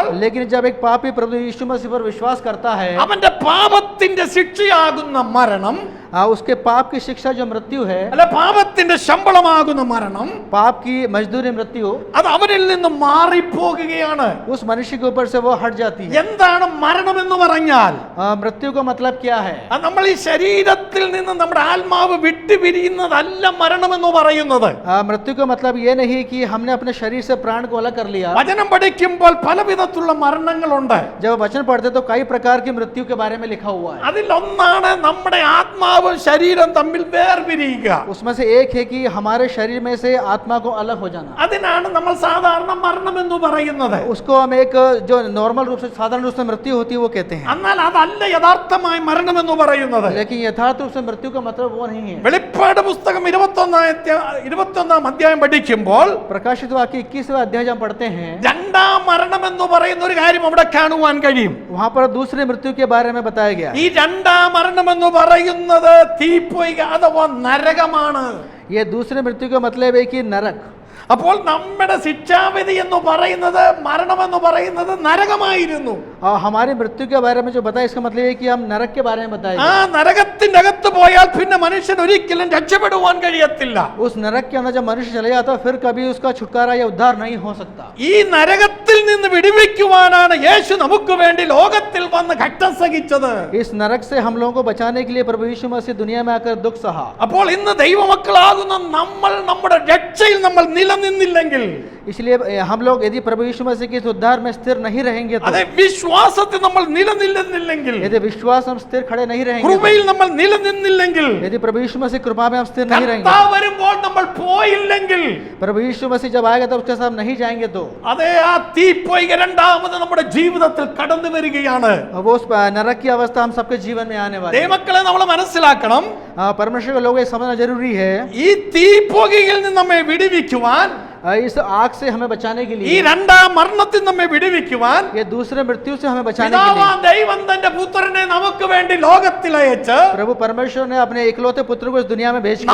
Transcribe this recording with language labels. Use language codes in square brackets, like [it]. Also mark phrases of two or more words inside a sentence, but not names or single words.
[hi] लेकिन जब एक पापी प्रभु यीशु मसीह पर विश्वास करता है, [ml] അവന്റെ പാപത്തിന്റെ ശിക്ഷയാകുന്ന മരണം, [hi] उसके पाप की शिक्षा जो मृत्यु है, [ml] അല്ല പാപത്തിന്റെ ശമ്പളമാകുന്ന മരണം, [hi] पाप की मजदूरी मृत्यु, [ml] അത് അവനിൽ നിന്ന് മാറിപ്പോകുകയാണ്. [hi] उस मनुष्य के ऊपर से वो हट जाती है। [ml] എന്താണ് മരണം എന്ന് പറഞ്ഞാൽ? [hi] मृत्यु का मतलब क्या है? [ml] നമ്മൾ ഈ ശരീരത്തിൽ നിന്ന് നമ്മുടെ ആത്മാവ് വിട്ടുപിരിയുന്നതല്ല മരണം എന്ന് പറയുന്നത്. [hi] मृत्यु का मतलब ये नहीं कि हमने अपने शरीर से प्राण को अलग कर लिया। [ml] വചനം പഠിക്കുമ്പോൾ പലവിധത്തിലുള്ള മരണങ്ങളുണ്ട്. [hi] जब वचन पढ़ते तो कई प्रकार की मृत्यु के बारे में लिखा हुआ है। [ml] അതിലൊന്നാണ് നമ്മുടെ ആത്മാവും ശരീരം തമ്മിൽ വേർപിരിയുക. [hi] उसमें से एक है कि हमारे शरीर में से आत्मा को अलग हो जाना। [ml] അതിനാണ് നമ്മൾ സാധാരണ മരണം എന്ന് പറയുന്നത്. [hi] उसको हम एक जो नॉर्मल रूप से साधारण रूप से मृत्यु होती है वो कहते हैं, [ml] എന്നാൽ അതല്ല യഥാർത്ഥമായി മരണം എന്ന് പറയുന്നത്. [hi] लेकिन यथार्थ रूप से मृत्यु का मतलब वो नहीं है। [ml] വെളിപ്പാട് പുസ്തകം 21-ാം അധ്യായം പഠിക്കുമ്പോൾ [hi] प्रकाशित वाक्य 21वें अध्याय जब हम पढ़ते हैं, [ml] രണ്ടാം മരണം എന്ന് പറയുന്ന ഒരു കാര്യം അവിടെ കാണുവാൻ കഴിയും. [hi] वहां पर दूसरे मृत्यु के बारे में बताया गया [ml] ഈ രണ്ടാം മരണം എന്ന് പറയുന്നത് തീപ്പൊയ്ക അഥവാ നരകമാണ്. [hi] ये दूसरे मृत्यु का मतलब है कि नरक। [ml] അപ്പോൾ നമ്മുടെ ശിക്ഷാവിധി എന്ന് പറയുന്നത്, മരണം എന്ന് പറയുന്നത് നരകമായിരുന്നു. [hi] और हमारी मृत्यु के बारे में जो बताया इसका मतलब है कि हम नरक के बारे में बताए। [ml] നരകത്തിന്റെ അകത്ത് പോയാൽ പിന്നെ മനുഷ്യൻ ഒരിക്കലും രക്ഷപ്പെടുവാൻ കഴിയത്തില്ല. [hi] उस नरक के अंदर जब मनुष्य चले जाता है फिर कभी उसका छुटकारा या उद्धार नहीं हो सकता। [ml] ഈ നരകത്തിൽ നിന്ന് വിടുവിക്കുവാനാണ് യേശു നമുക്ക് വേണ്ടി ലോകത്തിൽ വന്ന് ഘട്ടം സഹിച്ചത്. [hi] इस नरक से हम लोगों को बचाने के लिए प्रभु यीशु मसीह दुनिया में आकर दुख सहा। [ml] അപ്പോൾ ഇന്ന് ദൈവമക്കളാകുന്ന നമ്മൾ നമ്മുടെ രക്ഷയിൽ നമ്മൾ നിലനിന്നില്ലെങ്കിൽ, [hi] इसलिए हम लोग यदि प्रभु यीशु मसीह के इस उद्धार में स्थिर नहीं रहेंगे तो, [ml] അതെ വിശ്വാസത്തിൽ നമ്മൾ നിലനിന്നില്ലെങ്കിൽ, [hi] यदि विश्वास हम स्थिर खड़े नहीं रहेंगे [ml] കൃപയിൽ നമ്മൾ നിലനിന്നില്ലെങ്കിൽ, [hi] तो, यदि प्रभु यीशु मसीह कृपा में हम स्थिर नहीं रहेंगे, [ml] കർത്താവ് വരുമ്പോൾ നമ്മൾ പോയില്ലെങ്കിൽ, [hi] प्रभु यीशु मसीह जब आएगा तब उसके साथ हम नहीं जाएंगे तो [ml] അതെ ആ തീപ്പൊയ്ക രണ്ടാമത് നമ്മുടെ ജീവിതത്തിൽ കടന്നു വരികയാണ്. [hi] वो उस नरक की अवस्था हम सबके जीवन में आने वाली है। [ml] ദൈവമക്കളെ നമ്മൾ മനസ്സിലാക്കണം, [hi] परमेश्वर के लोग ये समझना जरूरी है, [ml] ഈ തീപ്പൊയ്കയിൽ നിന്ന് നമ്മെ വിടുവിക്കുവാൻ, [hi] इस आग से हमें बचाने के [ml] ഈ [hi] लिए, [ml] രണ്ടാം മരണത്തിൽ നമ്മെ വിടുവിക്കുവാൻ [hi] ये दूसरे मृत्यु से हमें बचाने के [ml] പിതാവാം [hi] लिए [ml] ദൈവം തന്റെ പുത്രനെ നമുക്ക് വേണ്ടി ലോകത്തിൽ അയച്ച് [hi] प्रभु परमेश्वर ने अपने इकलौते पुत्र को इस दुनिया में भेजकर